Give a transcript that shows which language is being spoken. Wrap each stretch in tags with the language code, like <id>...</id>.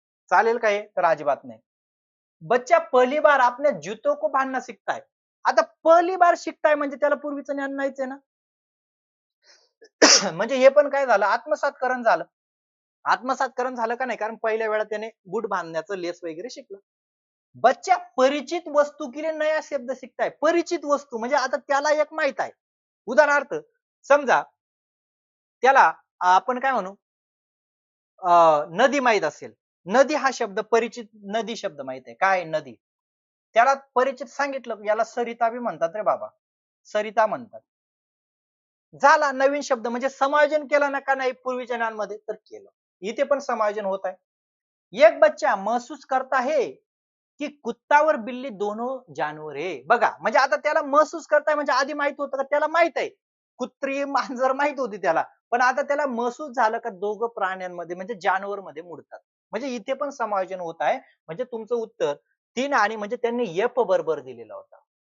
<mr>चालेल का हे? तर अजिबात नाही.</mr> <hi>बच्चा पहली बार आपने जूतों को बांधना सीखता है.</hi> <mr>आता पहिली बार शिकताय म्हणजे त्याला पूर्वीचं ज्ञान नाहीच आहे ना. म्हणजे हे पण काय झालं आत्मसातकरण झालं. आत्मसातकरण झालं का नाही कारण पहिल्या वेळा त्याने बूट बांधण्याचं लेस वगैरे शिकलं.</mr> <hi>बच्चा परिचित वस्तू के लिए नया शब्द सीखता है.</hi> <mr>परिचित वस्तू म्हणजे आता त्याला एक माहित आहे. उदाहरणार्थ समजा त्याला आपण काय म्हणू नदी माहित असेल. नदी हा शब्द परिचित नदी शब्द माहित आहे. काय नदी? त्याला परिचित सांगितलं याला सरिता बी म्हणतात रे बाबा. सरिता म्हणतात. झाला नवीन शब्द म्हणजे समायोजन केलं ना का नाही पूर्वीच्या ज्ञानमध्ये तर केलं. इथे पण समायोजन होत आहे.</mr> <hi>एक बच्चा महसूस करता है की कुत्ता और बिल्ली दोनों जानवर है.</hi> <mr>बघा म्हणजे आता त्याला महसूस करताय म्हणजे आधी माहित होतं का त्याला माहित आहे. कुत्री मांजर माहित होती त्याला. पण आता त्याला महसूस झालं का दोघं प्राण्यांमध्ये म्हणजे जानवर मध्ये मुडतात. म्हणजे इथे पण समायोजन होत आहे. म्हणजे तुमचं उत्तर 3 आणि म्हणजे त्यांनी एफ बरोबर दिलेला होता.</mr>